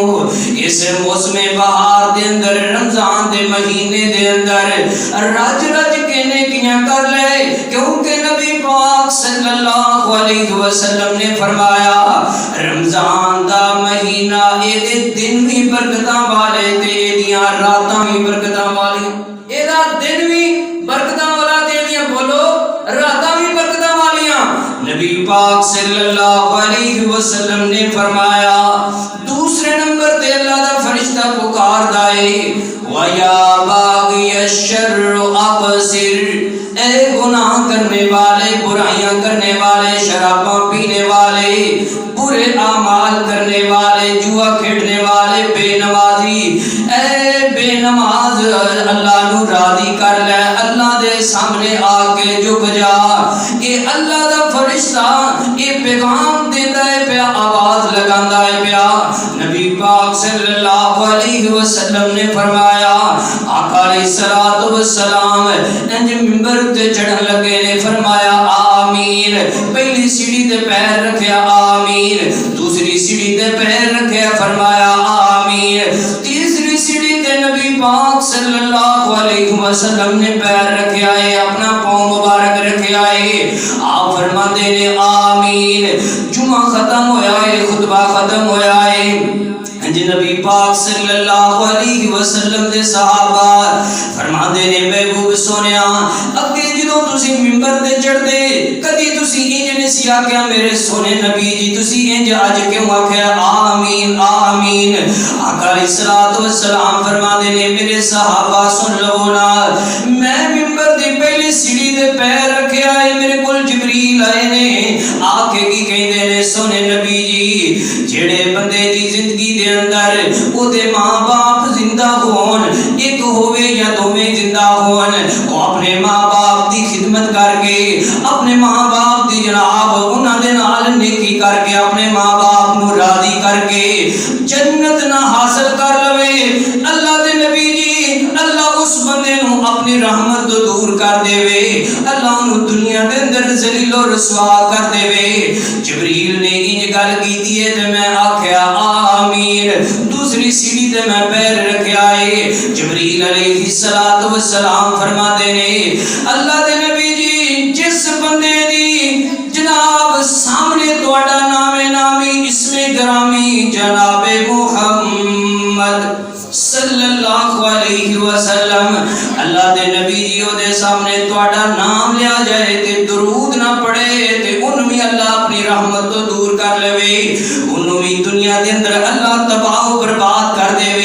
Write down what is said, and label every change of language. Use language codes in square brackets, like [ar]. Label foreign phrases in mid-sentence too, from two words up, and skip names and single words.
[pa] اس موسم بہار دے اندر، رمضان دے مہینے دے اندر رج رج کے نیکیاں کر لے، کیونکہ نبی پاک صلی اللہ علیہ وسلم نے فرمایا رمضان دا مہینہ ایدے دن بھی برکتاں والے تے ایدیاں راتاں بھی برکتاں والی، ایدہ دن بھی برکتاں والا تے ایدیاں بولو راتاں بھی برکتاں والیاں۔ نبی پاک صلی اللہ علیہ وسلم نے فرمایا دوسرے نمبر تے اللہ دا فرشتہ پکار دائے [ar] وَيَا بَاغِيَ الشَّرِّ أَبْصِرْ، [pa] اے گناہ کرنے والے، برائیاں کرنے والے، شراباں پینے والے، برے اعمال کرنے والے، جوا کھیڑنے والے، بے نمازی، اے بے نماز اللہ نو راضی کر لے، اللہ دے سامنے آ کے جھک جا۔ اے اللہ دا فرشتہ اے پیغام دیندا ہے پیا، آواز لگاندا ہے پیا۔ نبی پاک صلی اللہ علیہ وسلم نے فرمایا آقا علیہ السلام انج منبر تے چڑھن لگے نے فرمایا آمین، پہلی سیڑھی تے پیر رکھیا آمین، دوسری سیڑھی تے پیر رکھیا فرمایا آمین، تیسری سیڑھی تے نبی پاک صلی اللہ علیہ وسلم نے پیر رکھیا ہے، اپنا پاؤں مبارک رکھیا ہے، آپ فرماتے نے آمین۔ جمعہ ختم ہویا ہے، خطبہ ختم ہویا ہے، نبی پاک صلی اللہ علیہ وسلم دے صحابہ فرماندے نے محبوب سونیا اگے جدوں تسی منبر تے چڑھدے کدی تسی انج نہیں سی آکھیا میرے سونے نبی جی تسی انج اج کیوں آکھیا آمین آمین۔ آقا علیہ السلام فرماندے نے میرے صحابہ سن لو نا، میں منبر دی پہلی سیڑھی تے پیر رکھیا ہے، میرے کول جبریل آئے نے آ کے کی کہندے نے سونے نبی جی جڑے بندے دی زندگی دے اندر او دے ماں باپ زندہ ہون، ایک ہوئے یا دوویں زندہ ہون، او اپنے ماں باپ دی خدمت کر کے، اپنے ماں باپ دی جناب انہاں دے نال نیکی کر کے، اپنے ماں باپ نو راضی کر کے جنت نہ حاصل کر لوے، اللہ دے نبی جی اللہ اس بندے نو اپنی رحمت تو دور کر دے وے، اللہ انہوں دنیا دے اندر ذلیل و رسوا کر دے وے۔ جبریل نے انج گل کیتی ہے تے میں آکھیا آمین، دوسری سیڑھی تے میں پیر رکھیا ہے۔ جبریل علیہ السلام فرماتے نے اللہ دے نبی جی جس بندے دی جناب سامنے تواڈا نام نامی اسم گرامی جناب محمد صلی اللہ علیہ وسلم اللہ دے نبی جی او دے سامنے تواڈا نام لیا جائے تے درود نہ پڑے تے انہوں بھی اللہ اپنی رحمت تو دور کر لے، انہوں بھی دنیا دے اندر اللہ تباہ و برباد کر دے وے۔